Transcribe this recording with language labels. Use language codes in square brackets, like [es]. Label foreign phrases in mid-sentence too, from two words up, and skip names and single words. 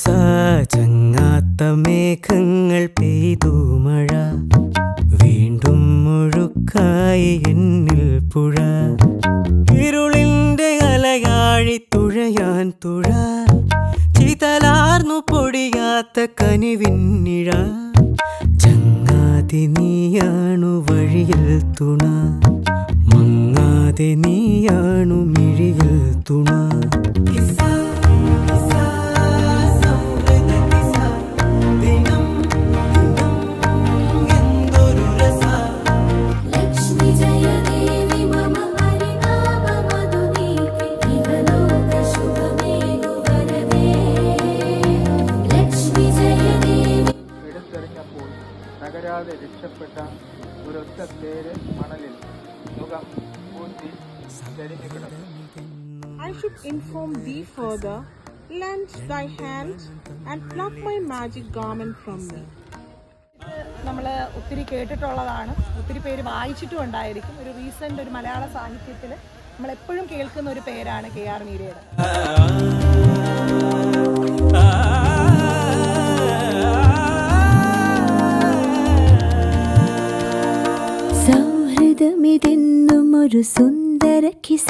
[ml] ചങ്ങാത്ത മേഘങ്ങൾ പെയ്തു മഴ വീണ്ടും മുഴുക്കായി എന്നിൽ പുഴ ഇരുളിന്റെ അലയാഴി തുഴയാൻ തുഴ ചിതലാർന്നു പൊടിയാത്ത കനിവിന്നിഴ ചങ്ങാതി നീയാണു വഴിയിൽ തുണ മങ്ങാതെ നീയാണു മിഴിയിൽ തുണ [sa] लक्ष्मी जय देवी मम परितापमधुनीके इहलोक शुभमेघु वरदे लक्ष्मी जय देवी [ml] എടുത്തെറിഞ്ഞപ്പോൾ തകരാതെ രക്ഷപ്പെട്ട ഒരൊറ്റ തേര് മണലിൽ മുഖം പൂത്തി തെളിഞ്ഞു കിടന്നു. [en] I should inform thee further, lend thy hand and pluck my magic garment from me. [ml] നമ്മൾ ഒത്തിരി കേട്ടിട്ടുള്ളതാണ്, ഒത്തിരി പേര് വായിച്ചിട്ടും ഉണ്ടായിരിക്കും. ഒരു റീസെൻ്റ് ഒരു മലയാള സാഹിത്യത്തിൽ നമ്മളെപ്പോഴും കേൾക്കുന്ന ഒരു പേരാണ് KR മീരയുടെ. സൗഹൃദമിതെന്നും ഒരു സുന്ദര കിസ